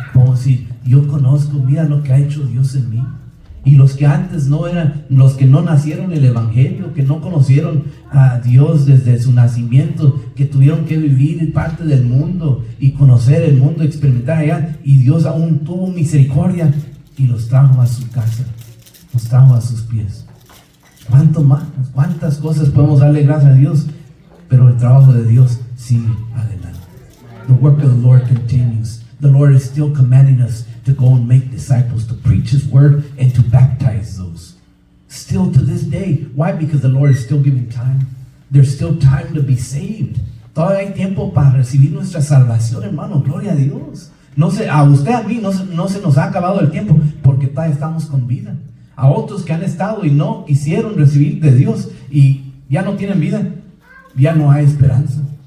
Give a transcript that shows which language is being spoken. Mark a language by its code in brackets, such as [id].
[es] Podemos decir, yo conozco, mira lo que ha hecho Dios en mí. Y los que antes no eran, los que no nacieron el Evangelio, que no conocieron a Dios desde su nacimiento, que tuvieron que vivir parte del mundo y conocer el mundo, experimentar allá, y Dios aún tuvo misericordia y los trajo a su casa, los trajo a sus pies. ¿Cuánto más? ¿Cuántas cosas podemos darle gracias a Dios? Pero el trabajo de Dios sigue adelante. [en] The work of the Lord continues. The Lord is still commanding us to go and make disciples, to preach His word and to baptize those. Still to this day. Why? Because the Lord is still giving time. There's still time to be saved. [es] Todavía hay tiempo para recibir nuestra salvación, hermano. Gloria a Dios. No sé, a usted, a mí, no se nos ha acabado el tiempo porque todavía estamos con vida. A otros que han estado y no quisieron recibir de Dios y ya no tienen vida, ya no hay esperanza.